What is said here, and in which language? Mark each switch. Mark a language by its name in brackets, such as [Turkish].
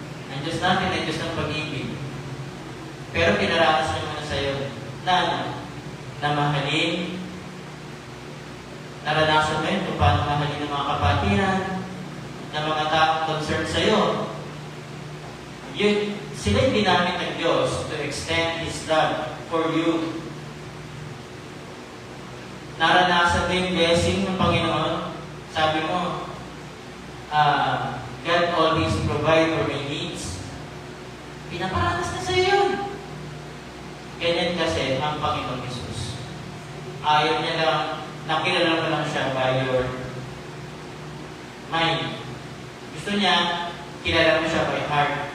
[Filipino] Ang Diyos natin ay Diyos ng pag-ibig. Pero pinarakas niya muna sa'yo na mahalin, naranasan mo yun kung paano mahalin ng mga kapatiran, ng mga taong concerned sa'yo. Sila yung ginamit ng Diyos [English] to extend His love for you. [Filipino] Naranasan mo yung blessing ng Panginoon. Sabi mo, [English] God always provide for my needs. [Filipino] Pinaparanas na sa'yo yun. Ganyan kasi ang Panginoon Jesus. Ayaw niya lang, nakilala mo lang siya [English] by your mind. [Filipino] Gusto niya, kilala mo siya [English] by heart.